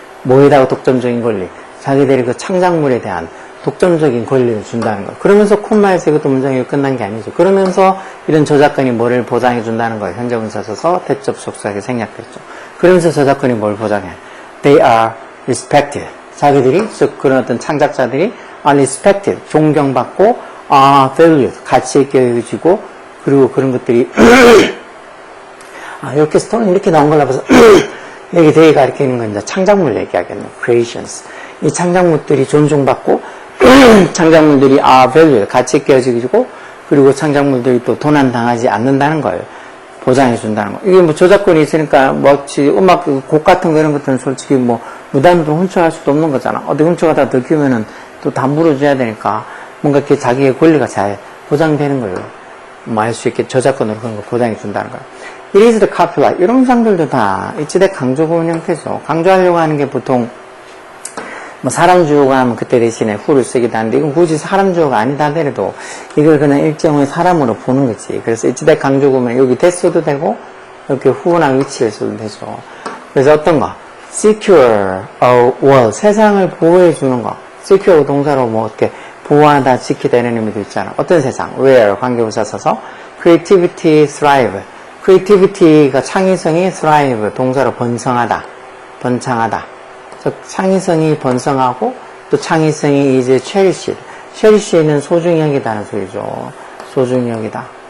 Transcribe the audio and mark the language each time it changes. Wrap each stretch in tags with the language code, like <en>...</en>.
<ko>뭐에다가 독점적인 권리? 자기들이 그 창작물에 대한 독점적인 권리를 준다는 거. 그러면서 콤마에서 이것도 문장이 끝난 게 아니죠. 그러면서 이런 저작권이 뭐를 보장해 준다는 거예요. 현재 분사 써서 대접속사하게 생략됐죠. 그러면서 저작권이 뭘 보장해?</ko> <en>They are respected.</en> <ko>자기들이, 즉 그런 어떤 창작자들이 are respected. 존경받고 are valued. 가치 있게 여겨지고 그리고 그런 것들이 이렇게 스토리 이렇게 나온 걸로 봐서 여기 대가 가리키는 건 이제 창작물 얘기하겠네요. creations. 이 창작물들이 존중받고 창작물들이 are valued. 가치 있게 여겨지고 그리고 창작물들이 또 도난당하지 않는다는 걸 보장해 준다는 거. 이게 뭐 저작권이 있으니까 뭐지 음악 곡 같은 거 이런 것들은 솔직히 뭐 무단으로 훔쳐갈 수도 없는 거잖아. 어디 훔쳐가다 들키면은 또 다 물어줘야 되니까 뭔가 이렇게 자기의 권리가 잘 보장되는 걸로 뭐 할 수 있게 저작권으로 그런 거 보장해 준다는 거야.</ko> <en>It is the copyright.</en> <ko>이런 문장들도 다 일치대 강조구문 형태죠. 강조하려고 하는 게 보통 뭐 사람 주어가 하면 그때 대신에 who를 쓰기도 하는데 이건 굳이 사람 주어가 아니다 하더라도 이걸 그냥 일정의 사람으로 보는 거지. 그래서 일치대 강조구문 여기 that 써도 되고 이렇게 who나 which를 써도 되죠. 그래서 어떤 거? secure a world. 세상을 보호해 주는 거. secure 동사로 뭐 어떻게 보호하다, 지키다 이런 의미도 있잖아. 어떤 세상? where 관계부사 써서 creativity thrive. creativity가 창의성이 thrive 동사로 번성하다, 번창하다. 즉 창의성이 번성하고 또 창의성이 이제 cherished. cherish는 소중히 여기다는 소리죠. 소중히 여기다.</ko>